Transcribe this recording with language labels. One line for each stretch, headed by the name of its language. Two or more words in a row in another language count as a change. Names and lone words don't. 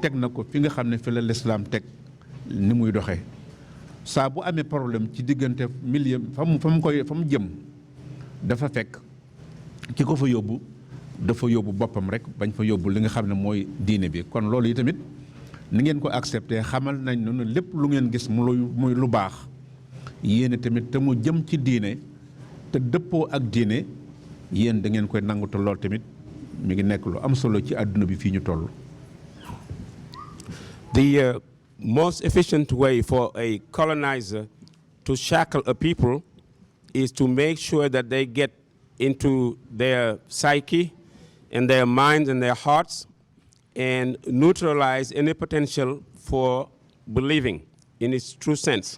Wolof: teg na ko fi nga xam ne fi la l'islam teg ni muy doxee saa bu amee problème ci diggante milieu fa mu jëm dafa fekk ki ko fa yóbbu dafa yóbbu boppam rek bañ fa yóbbu li nga xam ne mooy diine bi kon loolu yi tamit ni ngeen ko accepté xamal nañ ne lépp lu ngeen gis muy lu baax yéene tamit te mu jëm ci diine te dëppoo ak diine yéen da ngeen koy nangu te lool tamit mi ngi nekk lu am solo ci àdduna bi fii ñu toll.
English: The most efficient way for a colonizer to shackle a people is to make sure that they get into their psyche and their minds and their hearts and neutralize any potential for believing in its true sense.